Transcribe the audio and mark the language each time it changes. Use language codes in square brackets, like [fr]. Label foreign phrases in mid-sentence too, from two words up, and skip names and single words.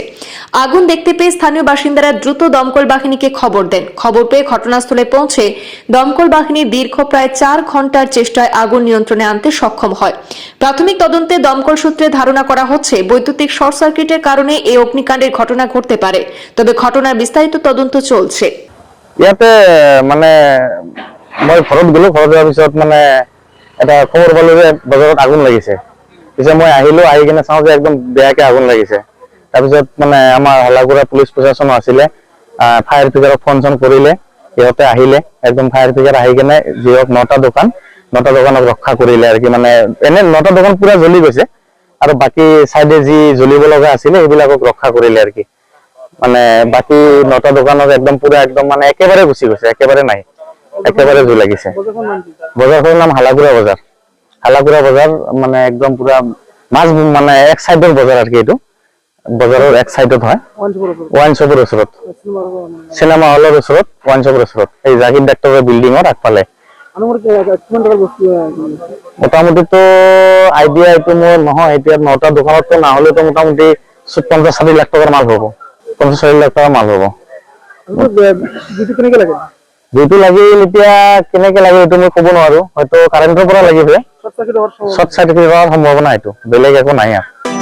[bn] আগুন দেখতে পেয়ে স্থানীয় বাসিন্দারা দ্রুত দমকল বাহিনীকে খবর দেন। খবর পেয়ে ঘটনাস্থলে পৌঁছে দমকল বাহিনী দীর্ঘ প্রায় 4 ঘন্টার চেষ্টায় আগুন নিয়ন্ত্রণে আনতে সক্ষম হয়। প্রাথমিক তদন্তে দমকল সূত্রে ধারণা করা হচ্ছে বৈদ্যুতিক [en] short circuit [bn] কারণে এই অগ্নিকাণ্ডের ঘটনা ঘটতে পারে। তবে ঘটনার বিস্তারিত তদন্ত চলছে। [as] ইয়াতে মানে মই ঘৰত গলো, ঘৰত যোৱাৰ পিছত মানে এটা খবৰ পালো যে বজাৰত আগুন লাগিছে। পিছে মই আহিলো, আহি কিনে চাওঁ যে একদম বেয়াকে আগুন লাগিছে। তাৰপিছত মানে আমাৰ হালাকুড়া পুলিচ প্ৰশাসন আছিলে, [en] fire brigade [as] ফোন চোন কৰিলে, সিহঁতে আহিলে। একদম [en] fire brigade [as] আহি কিনে যিহওক 9টা দোকানক ৰক্ষা কৰিলে আৰু কি। মানে এনে 9টা দোকান পুৰা জ্বলি গৈছে আৰু বাকী চাইডে যি জ্বলিব লগা আছিলে সেইবিলাকক ৰক্ষা কৰিলে আৰু কি। মানে বাকি 9টা দোকানত একদম পুরা একদম মানে একেবারে গুছি গৈছে, একেবারে নাই, একেবারে জুই লাগিছে। বজারখনৰ নাম হালাকুড়া বজাৰ। হালাকুড়া বজাৰ মানে একদম পুরা মাছ মানে এক সাইডৰ বজাৰ আর কি। এইটো বজাৰৰ এক সাইডত হয়, [en] wine shop [as] ওচৰত, [en] cinema hall [as] ওচৰত, [en] wine shop [as] ওচৰত, এই জাকিৰ ডাক্তৰৰ বিল্ডিঙৰ আগফালে। মোটামুটি তো আইডিয়া এইটো মোৰ নহয়, এতিয়া 9টা দোকানতো না হলে তো মোটামুটি 50-60 লাখ টাকার মাল হবো, 50-60 লাখ টাকা মাল হবো। যেটো লাগিল এতিয়া কেনেকে লাগে এইটো মই ক'ব নোৱাৰো, হয়তো কাৰেণ্টৰ পৰা লাগিব, [en] short circuit [as] হোৱাৰ সম্ভাৱনা, এইটো বেলেগ একো নাই।